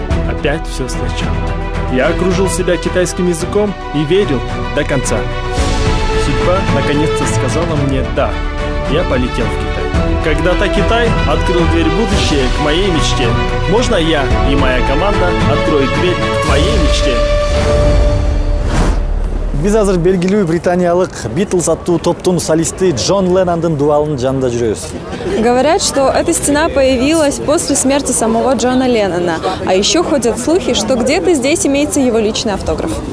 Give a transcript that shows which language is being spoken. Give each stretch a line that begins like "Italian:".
Russian: Опять все сначала. Я окружил себя китайским языком и верил до конца. Судьба наконец-то сказала мне «да». Я полетел в Китай. Когда-то Китай открыл дверь в будущее к моей мечте. Можно я и моя команда откроют дверь к твоей мечте?
Kyrgyz: Биз азыр белгилүү британиялык Beatles аттуу топтун солисти Джон Леннондун дубалынын жанында жүрөбүз.
Russian: Говорят, что эта стена появилась после смерти самого Джона Леннона. А еще ходят слухи, что где-то здесь имеется его личный автограф.